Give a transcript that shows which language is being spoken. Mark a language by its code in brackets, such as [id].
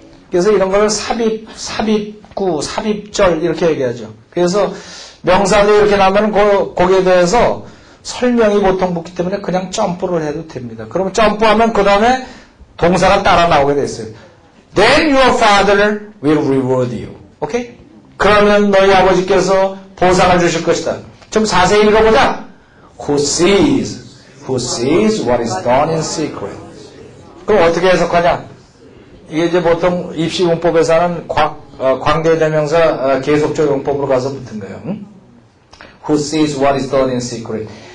[ko] 그래서 이런 걸 삽입구, 삽입절 이렇게 얘기하죠. 그래서 명사들이 이렇게 나오면 거기에 대해서 설명이 보통 붙기 때문에 그냥 점프를 해도 됩니다. 그러면 점프하면 그 다음에 동사가 따라 나오게 됐어요. [en] Then your father will reward you. [ko] 오케이? 그러면 너희 아버지께서 보상을 주실 것이다. 좀 자세히 읽어보자. [en] Who sees what is done in secret. [ko] 그럼 어떻게 해석하냐? 이게 이제 보통 입시문법에서는 광대대명사 계속적 용법으로 가서 붙은 거예요. [en] Who sees what is done in secret.